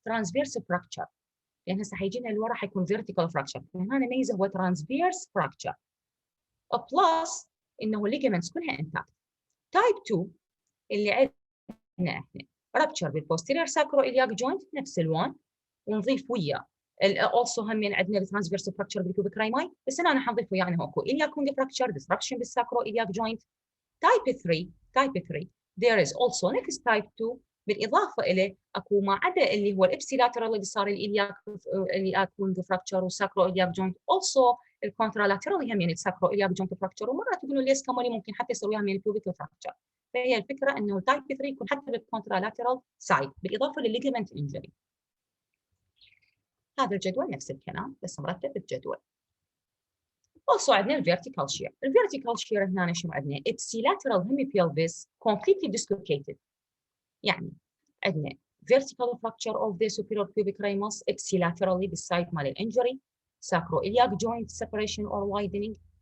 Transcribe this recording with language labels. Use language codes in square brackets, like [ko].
[en] Transverse fracture [ar] لأن هسه حيجينا لورا حيكون [en] vertical fracture. [ar] هنا ميزة هو transverse fracture. [en] plus [ar] إنه [en] ligaments [ar] كلها [en] intact. Type 2 [ar] اللي احنا rupture بالposterior sacroiliac joint نفس الوان ونضيف وياه also هم عندنا الترانسفيرس fracture بالpubic rami بس هنا حنضيف وياه انه اكو iliac fracture disruption بالsacroiliac joint. [en] Type 3 there is also next type 2 [ar] بالاضافه اليه اكو ما عدا اللي هو الابسيلاترال اللي صار الiliac fracture والsacroiliac joint also الكونترالاترال هم يعني الsacroiliac joint fracture ومرات يقولوا ليس كمان ممكن حتى يصير وياهم يعني pubic fracture. فهي الفكره انه التايب 3 يكون حتى بالكونترالاترال سايد بالاضافه للليجمنت انجري. هذا الجدول نفس الكلام بس مرتب بالجدول. [en] also [ar] عندنا الفيرتيكال شير. الفيرتيكال شير هنا شنو عندنا؟ [en] ipsilateral hemipelvis completely dislocated. [ar] يعني عندنا [en] vertical fracture of the superior pubic ramus ipsilaterally [ar] بالسايد مال الانجري [en] sacroiliac joint separation or widening.